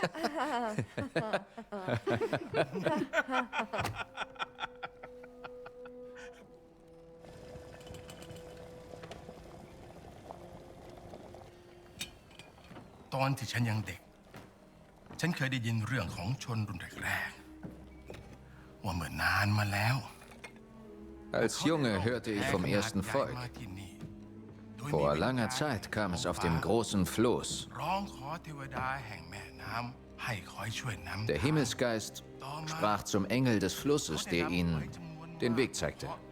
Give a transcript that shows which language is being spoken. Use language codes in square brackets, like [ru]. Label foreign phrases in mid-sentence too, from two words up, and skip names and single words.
[th] ตอนที่ฉันยังเด็ก ฉันเคยได้ยินเรื่องของชนรุ่นแรกๆว่าเมื่อนานมาแล้ว [de] Als Junge hörte ich vom ersten Volk. Vor langer Zeit kam es auf dem großen Floß. Der Himmelsgeist sprach zum Engel des Flusses, der ihnen den Weg zeigte.